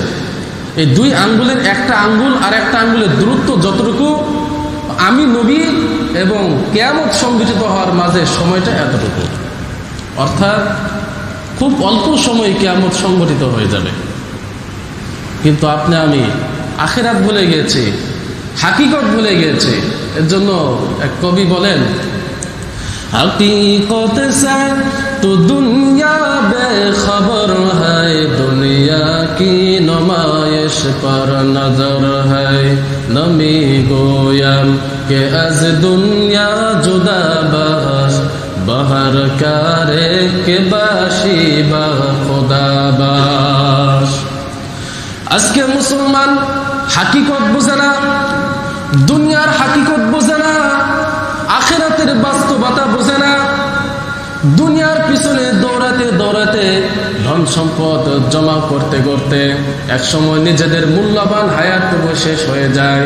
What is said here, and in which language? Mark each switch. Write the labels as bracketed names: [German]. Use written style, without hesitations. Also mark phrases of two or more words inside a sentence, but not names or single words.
[Bangla] এই দুই আঙ্গুলের একটা আঙ্গুল আর একটা আঙ্গুলের দূরত্ব যতটুকু, আমি নবী এবং কিয়ামত সংঘটিত হওয়ার মাঝে সময়টা এতটুকু। অর্থাৎ খুব অল্প সময় কিয়ামত সংঘটিত হয়ে যাবে। কিন্তু আমি আখিরাত ভুলে গিয়েছি, হাকিকত ভুলে গিয়েছি। এর জন্য এক কবি বলেন, [Hindi] हकीकत से तो दुनिया बेखबर है, दुनिया की नुमाइश पर नजर है। [Persian] نمی‌گویم که از دنیا جدا باش، به هر کاری که باشی با خدا باش. [Bangla] আজকে মুসলমান হাকিকত বোঝে না, দুনিয়ার হাকিকত বোঝে না, আখিরাতের বাস্তবতা বোঝে না। দুনিয়ার পিছনে দৌড়াতে দৌড়াতে, ধন সম্পদ জমা করতে করতে একসময় নিজেদের মূল্যবান হায়াতটুকু শেষ হয়ে যায়।